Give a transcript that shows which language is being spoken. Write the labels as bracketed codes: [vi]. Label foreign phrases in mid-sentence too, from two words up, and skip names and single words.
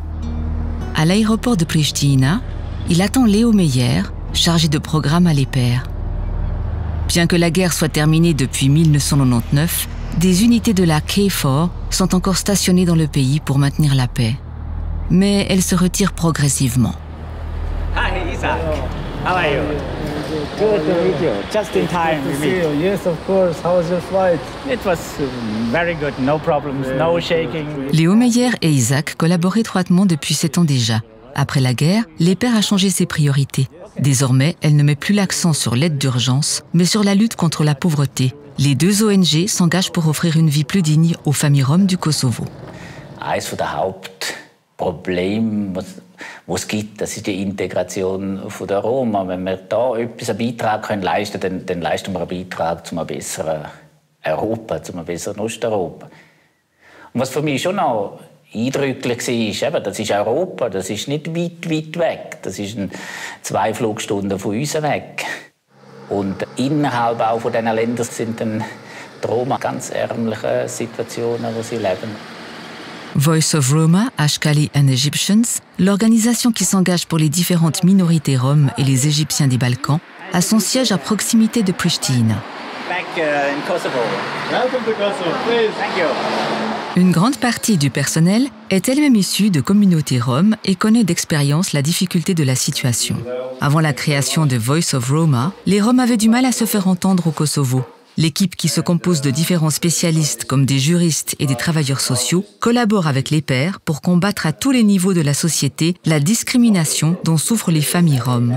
[fr] À l'aéroport de Pristina, il attend Léo Meyer, chargé de programme à l'EPR. Bien que la guerre soit terminée depuis 1999, des unités de la KFOR sont encore stationnées dans le pays pour maintenir la paix. Mais elles se retirent progressivement. [en] Hi Isaac, how are you? Good to meet you. Just in time we meet. Yes, of course. How was your flight? It was very good, no problems, no shaking. [fr] Léo Meyer et Isaac collaborent étroitement depuis 7 ans déjà. Après la guerre, l'EPR a changé ses priorités. Désormais, elle ne met plus l'accent sur l'aide d'urgence, mais sur la lutte contre la pauvreté. Les deux ONG s'engagent pour offrir une vie plus digne aux familles roms du Kosovo. [de] Eines der Hauptprobleme, was es gibt, das ist die Integration der Roma. Wenn wir da etwas einen Beitrag leisten können, dann leisten wir einen Beitrag zu einem besseren Europa, zu einem besseren Osteuropa. Und was für mich schon noch eindrücklich war, das ist Europa, das ist nicht weit, weit weg. Das ist 2 Flugstunden von uns weg. Und innerhalb auch von diesen Ländern sind dann die Roma ganz ärmliche Situationen, wo sie leben. [fr] Voice of Roma, Ashkali and Egyptians, l'organisation qui s'engage pour les différentes minorités roms et les Égyptiens des Balkans, a son siège à proximité de Pristina. [en] Back in Kosovo. Welcome to Kosovo, please. Thank you. [fr] Une grande partie du personnel est elle-même issue de communautés roms et connaît d'expérience la difficulté de la situation. Avant la création de Voice of Roma, les Roms avaient du mal à se faire entendre au Kosovo. L'équipe, qui se compose de différents spécialistes comme des juristes et des travailleurs sociaux, collabore avec l'EPR pour combattre à tous les niveaux de la société la discrimination dont souffrent les familles roms.